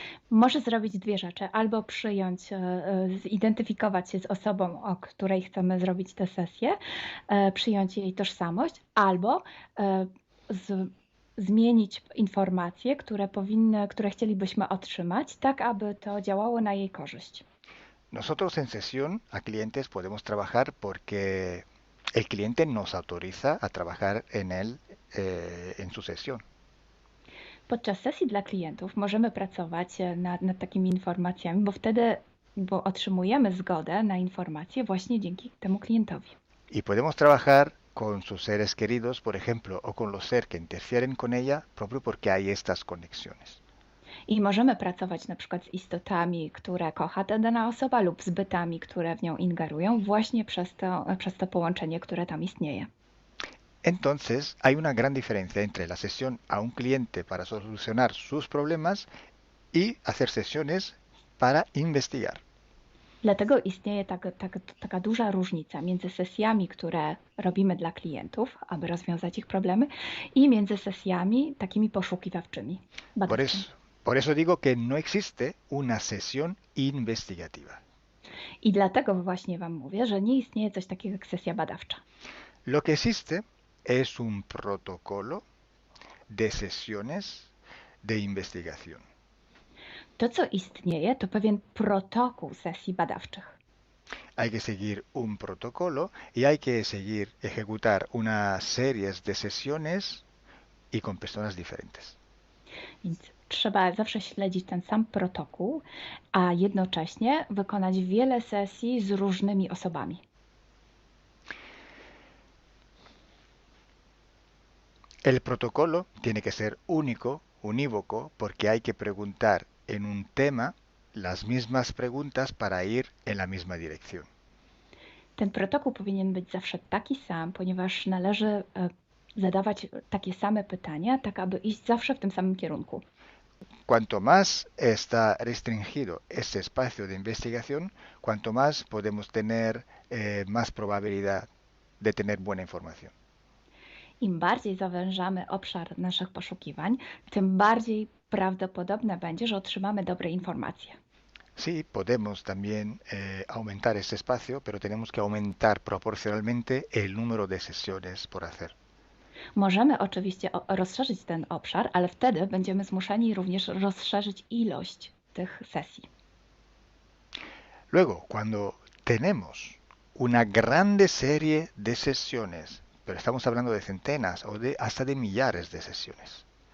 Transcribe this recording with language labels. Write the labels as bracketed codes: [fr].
[pl] Może zrobić dwie rzeczy. Albo przyjąć, zidentyfikować się z osobą, o której chcemy zrobić tę sesję, przyjąć jej tożsamość, albo zmienić informacje, które chcielibyśmy otrzymać, tak aby to działało na jej korzyść. [es] Nosotros en sesión a clientes podemos trabajar porque el cliente nos autoriza a trabajar en él en su sesión. [pl] Podczas sesji dla klientów możemy pracować nad takimi informacjami, bo otrzymujemy zgodę na informacje właśnie dzięki temu klientowi. [es] Y podemos trabajar con sus seres queridos, por ejemplo, o con los seres que interfieren con ella, propio porque hay estas conexiones. [pl] I możemy pracować na przykład z istotami, które kocha ta dana osoba lub z bytami, które w nią ingerują właśnie przez to połączenie, które tam istnieje. [es] Entonces, hay una gran diferencia entre la sesión a un cliente para solucionar sus problemas y hacer sesiones para investigar. [pl] Dlatego istnieje taka duża różnica między sesjami, które robimy dla klientów, aby rozwiązać ich problemy, i między sesjami takimi poszukiwawczymi, [es] Por [pl] badawczymi. [es] eso, por eso digo que no existe una sesión investigativa. [pl] I dlatego właśnie Wam mówię, że nie istnieje coś takiego jak sesja badawcza. [es] Lo que existe es un protocolo de sesiones de investigación. [pl] To, co istnieje, to pewien protokół sesji badawczych. [es] Hay que seguir un protocolo y hay que seguir ejecutar unas series de sesiones y con personas diferentes. [pl] Więc trzeba zawsze śledzić ten sam protokół, a jednocześnie wykonać wiele sesji z różnymi osobami. [es] El protocolo tiene que ser único, unívoco, porque hay que preguntar en un tema las mismas preguntas para ir en la misma dirección. [pl] Ten protokół powinien być zawsze taki sam, ponieważ należy zadawać takie same pytania, tak aby iść zawsze w tym samym kierunku. [es] Cuanto más está restringido ese espacio de investigación, cuanto más podemos tener más probabilidad de tener buena información. [pl] Im bardziej zawężamy obszar naszych poszukiwań, tym bardziej prawdopodobne będzie, że otrzymamy dobre informacje. [es] Sí, podemos también aumentar ese espacio, pero tenemos que aumentar proporcionalmente el número de sesiones por hacer. [pl] Możemy oczywiście rozszerzyć ten obszar, ale wtedy będziemy zmuszeni również rozszerzyć ilość tych sesji. [es] Luego, cuando tenemos una grande serie de sesiones, pero estamos hablando de centenas o hasta de millares de sesiones,